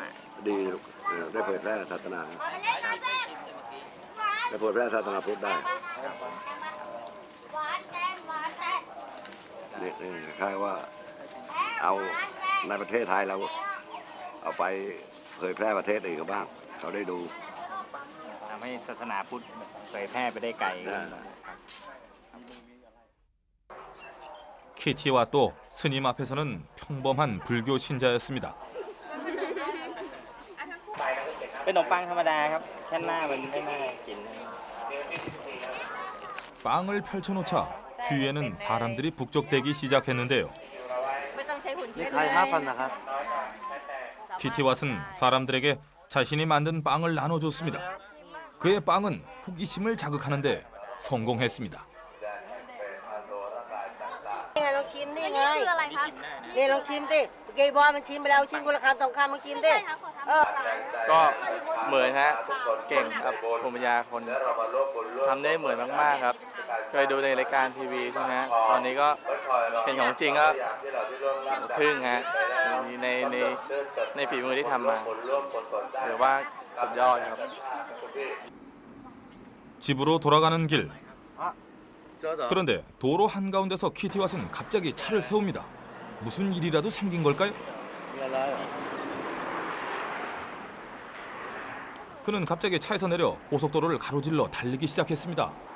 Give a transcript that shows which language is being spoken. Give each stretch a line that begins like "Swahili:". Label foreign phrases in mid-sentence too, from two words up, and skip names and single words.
Thai: ดีได้เผยแพร่ศาสนาได้เผยแพร่ศาสนาพุทธได้นี่คล้ายว่าเอาในประเทศไทยเราเอาไปเผยแพร่ประเทศอื่นกันบ้างเขาได้ดู ทำให้ศาสนาพุทธเผยแพร่ไปได้ไกล
Korean: 키티와 또 스님 앞에서는 평범한 불교 신자였습니다.
Thai: เป็นขนมปังธรรมดาครับแค่หน้ามันไม่น่ากิน
Korean: 빵을 펼쳐놓자 주위에는 사람들이 북적대기 시작했는데요. 키티왓은 사람들에게 자신이 만든 빵을 나눠줬습니다. 그의 빵은 호기심을 자극하는 데 성공했습니다.
Thai: ลองชิมนี่ไงนี่ลองชิมสิเกย์บอยมันชิมไปแล้วชิมคนละคำสองคำลองชิมดิ ก็เหมือนฮะเก่งครับภูมิปัญญาคนทำได้เหมือนมากๆครับเคยดูในรายการทีวีใช่ไหมตอนนี้ก็เป็นของจริงก็ทึ่งฮะในฝีมือที่ทำมาถือว่าสุดยอดครับ
Korean: 집으로 돌아가는 길. 그런데 도로 한가운데서 키티왓은 갑자기 차를 세웁니다. 무슨 일이라도 생긴 걸까요? 그는 갑자기 차에서 내려 고속도로를 가로질러 달리기 시작했습니다.